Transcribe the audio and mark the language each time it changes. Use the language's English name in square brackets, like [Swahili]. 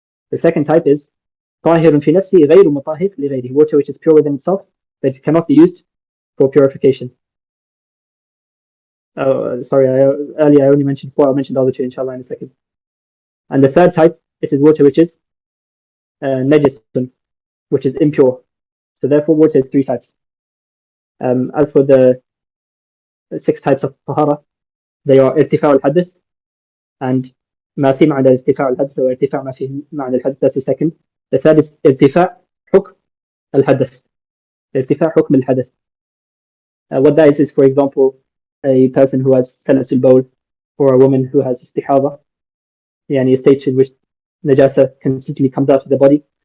[English] The second type is [Arabic] طاهر في نفسه غير مطهر لغيره, [English] water which is pure within itself but it cannot be used for purification. Sorry, earlier I only mentioned four. I'll mention the other two inshallah in a second. And the third type, it is water which is najisun, which is impure. So therefore, water is three types. As for the six types of tahara, they are [Arabic] ارتفاع الحدث [English] and [Arabic] ما في معنى ارتفاع الحدث [English] or [Arabic] ارتفاع ما في معنى الحدث. [English] That's the second. The third is [Arabic] ارتفاع حكم الحدث. ارتفاع حكم الحدث. [English] What that is for example, a person who has salasul bawl or a woman who has istihada, yani a state in which najasa consistently comes out of the body.